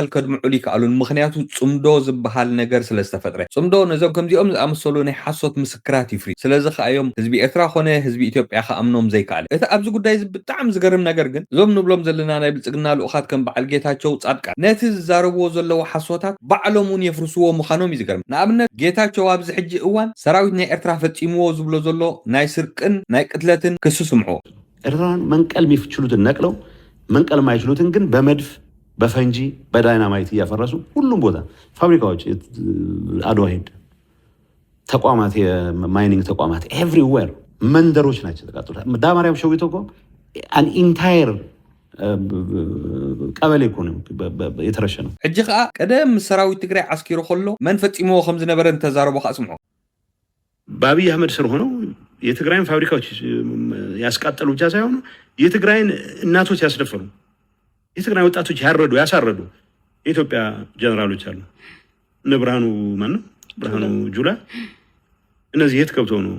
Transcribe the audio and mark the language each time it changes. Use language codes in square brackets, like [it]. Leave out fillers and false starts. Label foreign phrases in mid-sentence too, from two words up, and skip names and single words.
[ti] ከድምዑ ይከኣሉን። ምክንያቱ ጽምዶ ዝበሃል ነገር ስለዝተፈጥረ ጽምዶ ነዞም ከምዚኦም ዝኣመሰሉ ናይ ሓሶት ምስክራት ይፍሪ። ስለዚ ከኣዮም ህዝቢ ኤርትራ ኮነ ህዝቢ ኢትዮጵያ ከኣምኖም ዘይከኣል። እቲ ኣብዚ ጉዳይ ብጣዕሚ ዝገርም ነገር ግን እዞም ንብሎም ዘለና ናይ ብልጽግና ልኡኻት ከም በዓል ጌታቸው ጻድቃን ነቲ ዝዛረብዎ ዘለዎ ሓሶታት ባዕሎም እውን የፍርስዎ ምዃኖም እዩ ዝገርም። ንኣብነት ጌታቸው ኣብዚ ሕጂ እዋን ሰራዊት ናይ ኤርትራ ፈጺምዎ ዝብሎ ዘሎ ናይ ስርቅን ናይ ቅትለትን ክሱ ስምዖ [am] ኤርትራን መንቀል የሚችሉትን ነቅለው መንቀል የማይችሉትን ግን በመድፍ በፈንጂ በዳይናማይት እያፈረሱ ሁሉም ቦታ ፋብሪካዎች አድዋ ሄድ ተቋማት የማይኒንግ ተቋማት ኤቭሪዌር መንደሮች ናቸው ተቃጥሏል። ዳማርያም ሸዊቶ እኮ [en] an entire [am] ቀበሌ እኮ ነው የተረሸነው። [ti] ሕጂ ከዓ ቀደም ሰራዊት ትግራይ ዓስኪሩ ከሎ መን ፈጺምዎ ከም ዝነበረ ተዛረቦ ካስምዖ [am] በአብይ አህመድ ስር ሆነው የትግራይን ፋብሪካዎች ያስቃጠሉ ብቻ ሳይሆኑ የትግራይን እናቶች ያስደፈሩ የትግራይ ወጣቶች ያሳረዱ የኢትዮጵያ ጀነራሎች አሉ። እነ ብርሃኑ ማነው ብርሃኑ ጁላ እነዚህ የት ገብተው ነው?